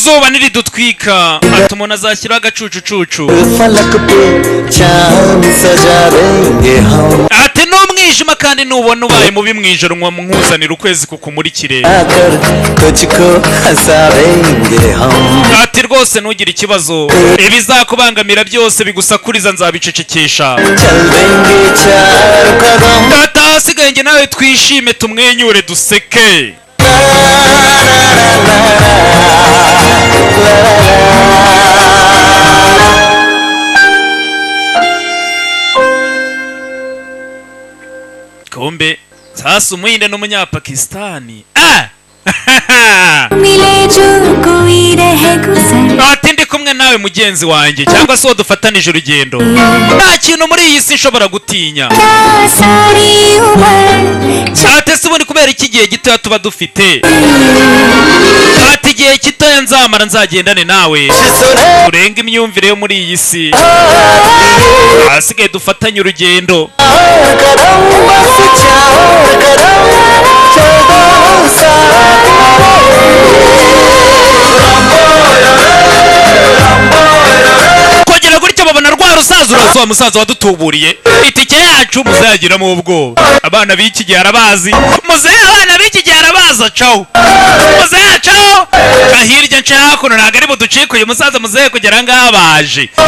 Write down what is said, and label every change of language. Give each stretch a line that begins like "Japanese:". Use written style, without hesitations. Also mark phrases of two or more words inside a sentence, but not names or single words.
Kinyarwanda: niridutwika ati umuntu azashyiraho agacucucucu
Hindi: फलक पे चांद सजा देंगे हम
Kinyarwanda: ati n'umwijima kandi nubona ubaye mubi mu ijoro nkuzanira ukwezi kukumurikire
Hindi: आकर तुझको हंसाएंगे हम
Kinyarwanda: ati rwose ntugire ikibazo ibizakubangamira byose bigusakuriza nzabicecekesha
Hindi: चल देंगे चार कदम
Kinyarwanda: ati ahasigaye njye nawe twishime tumwenyure duseke kumbe sasa umuhinde n'umunyapakistani
Hindi: मिले जो कोई रहे गुजर
Kinyarwanda: ati ndi kumwe nawe mugenzi wanjye cyangwa se uwo dufatanije urugendo nta kintu muri iyi si nshobora gutinya
Hindi: क्या सारी उम्र
Kinyarwanda: ati se ubundi kubera iki gihe gitoya tuba dufite ati igihe gitoya nzamara nzagendane nawe turenga imyumvire yo muri iyi si ahasigaye dufatanye urugendo
Hindi: कदम बस चार कदम चल दो साथ
Kinyarwanda: kongera gutya babona rwa rusaza uraza wa musaza wadutuburiye itike yacu muzayagiramo ubwoba abana b'iki gihe arabazi muzehe abana b'iki gihe arabaza caho muzehe caho ahirya nce hakuno ntabwo ari buducike uyu musaza muzehe kugera ngaha baje